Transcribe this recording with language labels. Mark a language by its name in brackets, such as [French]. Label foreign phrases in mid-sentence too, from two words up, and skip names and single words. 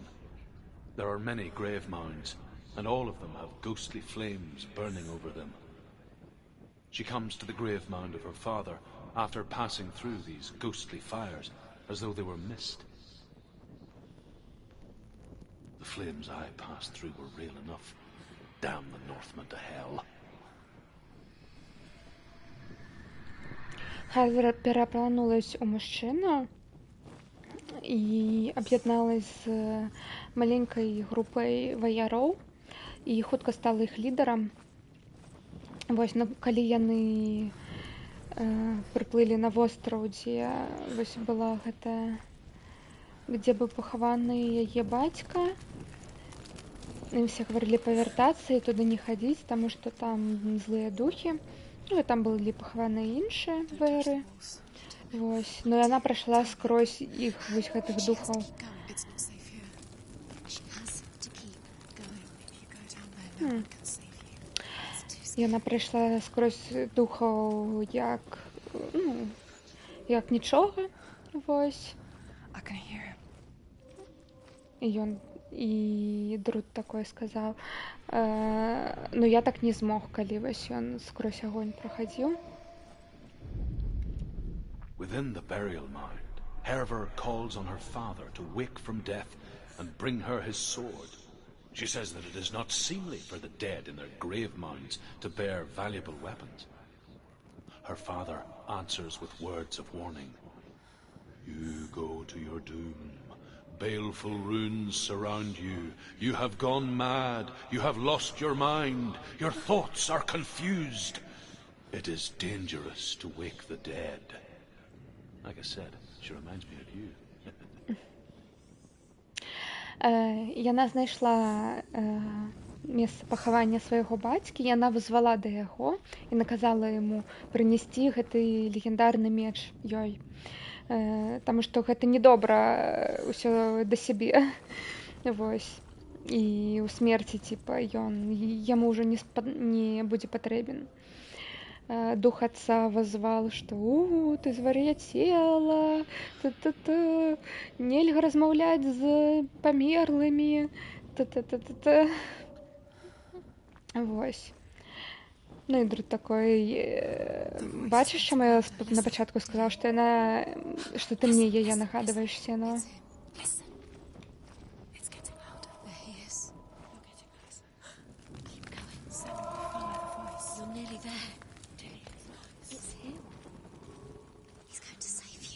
[English] There are many grave mounds, and all of them have ghostly flames burning over them. She comes to the grave mound of her father after passing through these ghostly fires as though they were mist. The flames I passed through were real enough. Damn the Northmen to hell. [Belarusian] Харвер переобернулась у мужчину і аб'ядналась з маленькай групай ваяроў і хутка стала іх лідарам. Вось, ну, калі яны прыплылі на востраў, дзе вось была гэта, где быў пахаваны яе бацька, ім все гаварылі павяртацца і туды не хадзіць, таму што там злыя духі. Ну, і там былі пахаваны іншыя вэры. Вось, но яна прайшла скрозь іх вось гэтых духаў. [English] It's not safe here. She has to keep going. If you go down there, no one can save you. [Belarusian] Яна прайшла скрозь духаў як, ну, як нічога, вось. [English] I can hear him. [Belarusian] І Друд такое сказаў. Ну, я так не змог, калі вось ён скрозь агонь прахадзіў. [English] Within the burial mound, Herver calls on her father to wake from death and bring her his sword. She says that it is not seemly for the dead in their grave mounds to bear valuable weapons. Her father answers with words of warning. You go to your doom. Baleful runes surround you. You have gone mad. You have lost your mind. Your thoughts are confused. It is dangerous to wake the dead. Like I said, she reminds me of you. [Belarusian] Яна знайшла месца пахавання свайго бацькі, яна вызвала да яго і наказала яму прынесці гэты легендарны меч ёй. Таму што гэта недобра ўсё да сябе. Вось. І ў смерці, типа, яму ўжо не будзе патрэбен. Дух отца возвал, что ты звар'яцела, нельга размаўляць з памерлымі, Вось. [Ukrainian] Нидр такий. Бачиш, що я на початку сказав, що ти мені її нагадуєш, Сенуа? [English] Listen. It's getting louder. There he is. You're getting closer. Keep going. Senua, follow the voice. You're nearly there. It's him. He's going to save you.